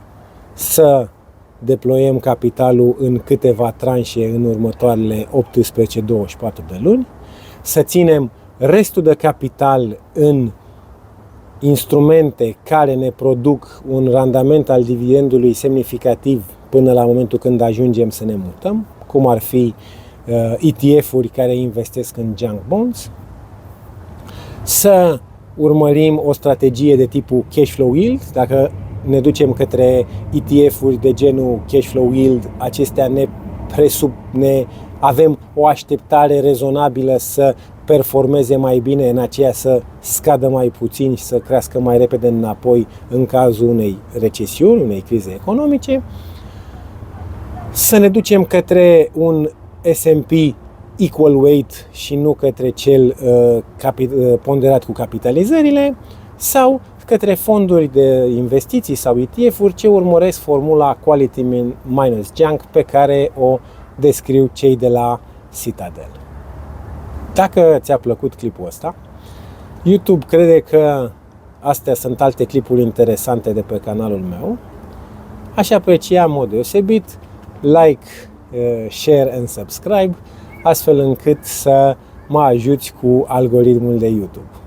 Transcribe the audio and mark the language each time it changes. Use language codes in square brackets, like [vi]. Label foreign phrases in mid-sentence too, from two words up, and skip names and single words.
[ro] Să deploiem capitalul în câteva tranșe în următoarele 18-24 de luni, să ținem restul de capital în instrumente care ne produc un randament al dividendului semnificativ până la momentul când ajungem să ne mutăm, cum ar fi ETF-uri care investesc în [en] junk bonds, [ro] să urmărim o strategie de tipul [en] cash flow yield. [ro] Dacă ne ducem către ETF-uri de genul [en] cash flow yield, [ro] acestea avem o așteptare rezonabilă să performeze mai bine, în aceea să scadă mai puțin și să crească mai repede înapoi în cazul unei recesiuni, unei crize economice. Să ne ducem către un S&P [en] equal weight [ro] și nu către cel ponderat cu capitalizările, sau către fonduri de investiții sau ETF-uri ce urmăresc formula [en] quality minus junk [ro] pe care o descriu cei de la Citadel. Dacă ți-a plăcut clipul ăsta, YouTube crede că astea sunt alte clipuri interesante de pe canalul meu, aș aprecia în mod deosebit [en] like, share and subscribe, [ro] astfel încât să mă ajuți cu algoritmul de YouTube.